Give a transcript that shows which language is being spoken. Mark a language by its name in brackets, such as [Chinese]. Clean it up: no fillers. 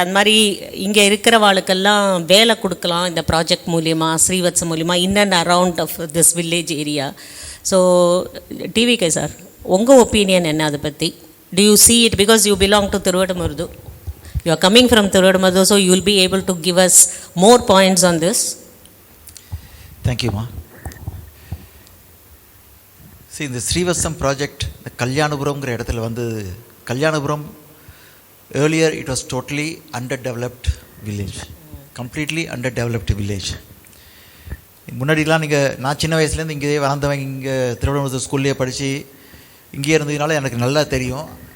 [Tamil] அந்த மாதிரி இங்கே இருக்கிறவாளுக்கெல்லாம் வேலை கொடுக்கலாம் இந்த ப்ராஜெக்ட் மூலிமா, ஸ்ரீவத்சம் மூலிமா, [English] In and around of this village area. [Tamil] So TVK sir, உங்கள் ஒப்பீனியன் என்ன அதை பற்றி? [English] Do you see it because you belong to Thiruvadumarudhu? You are coming from Thiruvadumarudhu, so you will be able to give us more points on this. Thank you, ma. See, [Tamil] இந்த ஸ்ரீவத்சம் project இந்த கல்யாணபுரம்ங்கிற இடத்துல வந்து, [English] Kalyanapuram earlier it was totally underdeveloped village, completely underdeveloped village. [Tamil] முன்னாடிலாம் நீங்கள், நான் சின்ன வயசுலேருந்து இங்கே வளர்ந்தவங்க, இங்கே திருவண்ணாமலை ஸ்கூல்லேயே படித்து இங்கே இருந்ததுனால எனக்கு நல்லா தெரியும்.